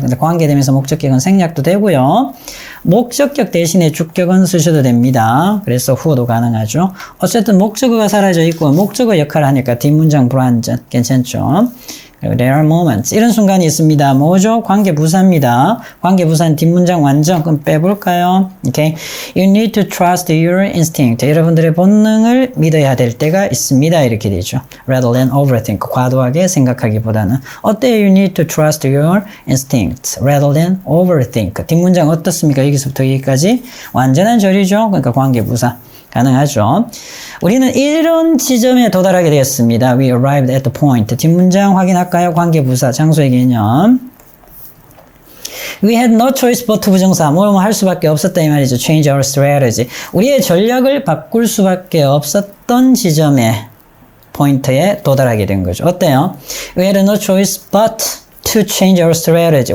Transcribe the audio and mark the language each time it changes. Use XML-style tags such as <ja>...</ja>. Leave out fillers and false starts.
<ko>근데 관계되면서 목적격은 생략도 되고요. 목적격 대신에 주격은 쓰셔도 됩니다. 그래서 후어도 가능하죠. 어쨌든 목적어가 사라져 있고 목적어 역할을 하니까 뒷문장 불완전. 괜찮죠?</ko> <en>There are moments.</en> <ko>이런 순간이 있습니다. 뭐죠? 관계부사입니다. 관계부사는 뒷문장 완전. 그럼 빼볼까요? Okay.</ko> <en>You need to trust your instinct.</en> <ko>여러분들의 본능을 믿어야 될 때가 있습니다. 이렇게 되죠.</ko> <en>Rather than overthink.</en> <ko>과도하게 생각하기보다는. 어때요?</ko> <en>You need to trust your instinct. Rather than overthink.</en> <ko>뒷문장 어떻습니까? 여기서부터 여기까지. 완전한 절이죠. 그러니까 관계부사. 가능하죠. 우리는 이런 지점에 도달하게 되었습니다.</ko> <en>We arrived at the point.</en> <ko>뒷문장 확인할까요? 관계부사, 장소의 개념.</ko> <en>We had no choice but 부정사.</en> <ko>뭐 할 수밖에 없었다 이 말이죠.</ko> <en>Change our strategy.</en> <ko>우리의 전략을 바꿀 수밖에 없었던 지점에 포인트에 도달하게 된 거죠. 어때요?</ko> <en>We had no choice but to change our strategy.</en>